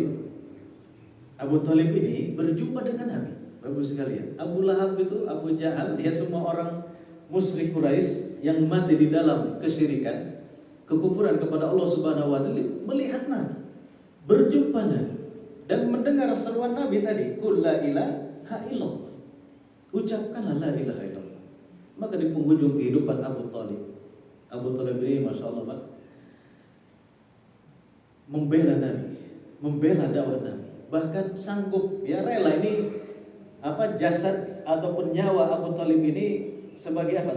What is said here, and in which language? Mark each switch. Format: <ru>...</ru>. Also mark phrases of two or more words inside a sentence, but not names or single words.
<ms>Abu Thalib ini berjumpa dengan Nabi. Bapak sekalian, Abu Lahab itu, Abu Jahal, dia semua orang musyrik Quraisy yang mati di dalam kesyirikan, kekufuran kepada Allah</ms> <ar>سبحانه وتعالى,</ar> <ms>melihat Nabi, berjumpa Nabi dan mendengar seruan Nabi tadi,</ms> <ar>قل لا إله إلا الله. Ucapkanlah لا إله إلا الله. Maka di penghujung kehidupan Abu Thalib, Abu Thalib ini ما شاء الله Pak, membela Nabi, membela dakwah Nabi, bahkan sanggup, ya rela ini jasad ataupun nyawa Abu Thalib ini sebagai apa?</ar>